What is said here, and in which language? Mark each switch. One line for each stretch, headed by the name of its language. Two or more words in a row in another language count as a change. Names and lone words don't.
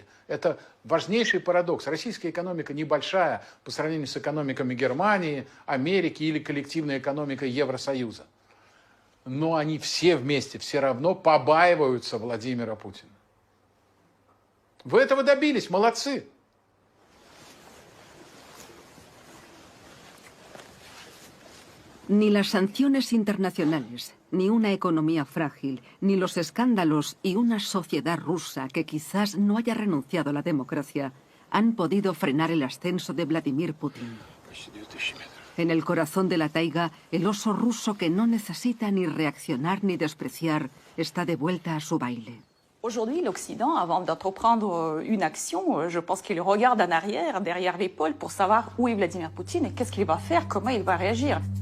Russian: Это важнейший парадокс. Российская экономика небольшая по сравнению с экономиками Германии, Америки или коллективной экономикой Евросоюза. Но они все вместе, все равно побаиваются Владимира Путина. Вы этого добились, молодцы.
Spanish: Ni las sanciones internacionales, ni una economía frágil, ni los escándalos y una sociedad rusa que quizás no haya renunciado a la democracia han podido frenar el ascenso de Vladimir Putin. En el corazón de la taiga, el oso ruso que no necesita ni reaccionar ni despreciar está de vuelta a su baile.
French: Aujourd'hui, l'Occident, avant d'entreprendre une action, je pense qu'il regarde en arrière, derrière l'épaule, pour savoir où est Vladimir Poutine et qu'est-ce qu'il va faire, comment il va réagir.